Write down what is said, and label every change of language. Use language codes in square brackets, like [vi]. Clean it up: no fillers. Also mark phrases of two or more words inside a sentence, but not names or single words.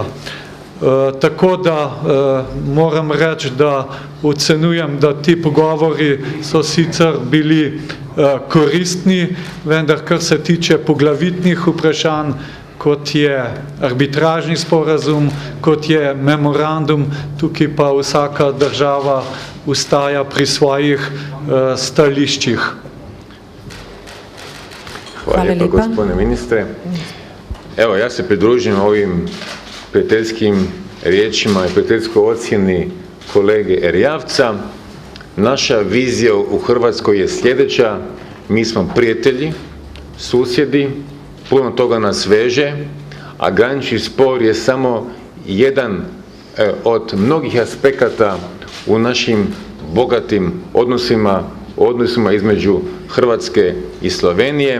[sl] Tako da moram reči, da ocenujem, da ti pogovori so sicer bili koristni, vendar kar se tiče poglavitnih vprašanj, kot je arbitražni sporazum, kot je memorandum, tukaj pa vsaka država ostaja pri svojih stališčih. [hr] Hvala lijepa, gospodine ministre. Evo, ja se pridružujem ovim prijateljskim riječima i prijateljskoj ocjeni kolege Erjavca. Naša vizija u Hrvatskoj je sljedeća: mi smo prijatelji, susjedi, puno toga nas veže, a granični spor je samo jedan od mnogih aspekata u našim bogatim odnosima između Hrvatske i Slovenije.